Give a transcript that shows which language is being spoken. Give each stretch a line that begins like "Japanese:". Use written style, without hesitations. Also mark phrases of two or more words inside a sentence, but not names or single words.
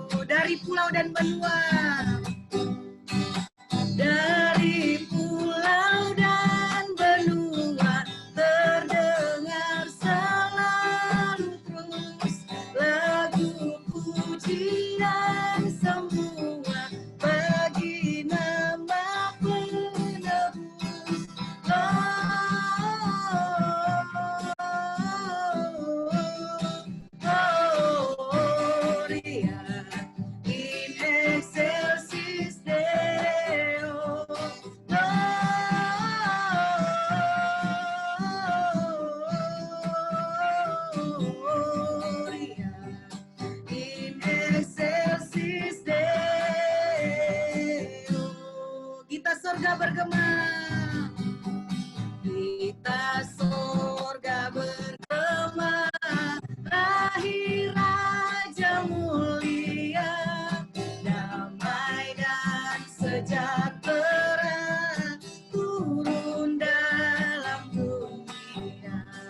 Indonesian: Dari pulau dan benua, dari pulau dan benua terdengar selalu terus lagu pujian semua bagi nama penebus.
Latin: Gloria in excelsis Deo, Gloria in excelsis Deo.
Indonesian: Kita surga bergema, kita surga bergema, lahir Raja mulia, damai dan sejahtera turun dalam dunia.